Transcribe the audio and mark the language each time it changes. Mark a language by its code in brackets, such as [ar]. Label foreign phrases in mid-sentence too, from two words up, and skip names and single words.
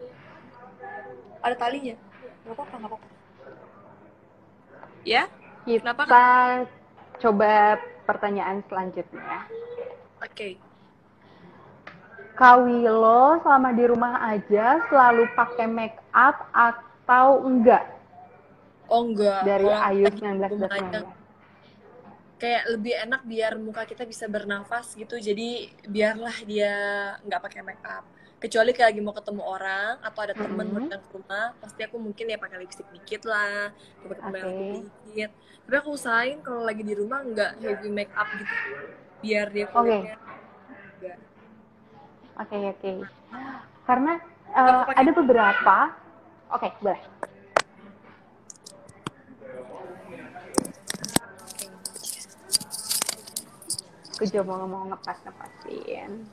[id] Ada talinya. Nggak apa-apa, nggak apa-apa. Ya? Kenapa? Kita coba pertanyaan selanjutnya. Oke. Kak Willow selama di rumah aja selalu pakai [en] make up [id] atau enggak? Oh enggak, Dari kalau Ayu lagi di rumah aja 1919. kayak lebih enak biar muka kita bisa bernafas gitu. Jadi biarlah dia nggak pakai [en] make up. [id] Kecuali kayak lagi mau ketemu orang atau ada temen mau datang ke rumah, pasti aku mungkin ya pakai lipstick dikit lah, pakai merah Oke. dikit. Tapi aku usahain kalau lagi di rumah nggak [en] heavy make up [id] gitu, biar dia Oke. kulitnya enggak. Oke. Karena Aku pakai ada beberapa. Oke, boleh. Aku juga mau ngepas-ngepasin.